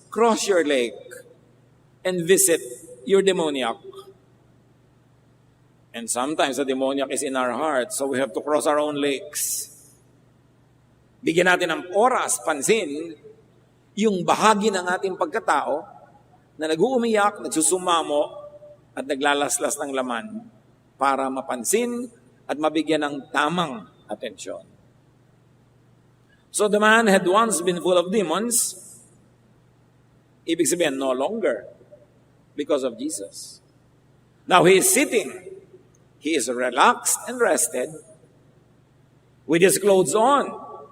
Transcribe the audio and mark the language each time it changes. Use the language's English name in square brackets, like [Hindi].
[English] Cross your lake and visit your demoniac. And sometimes the demoniac is in our heart, so we have to cross our own lakes. [Filipino] Bigyan natin ng oras, pansin, yung bahagi ng ating pagkatao na nag-uumiyak, nagsusumamo, at naglalaslas ng laman para mapansin at mabigyan ng tamang atensyon. [English] So the man had once been full of demons, [Filipino] ibig sabihin, [English] no longer, because of Jesus. Now he is sitting, he is relaxed and rested, with his clothes on.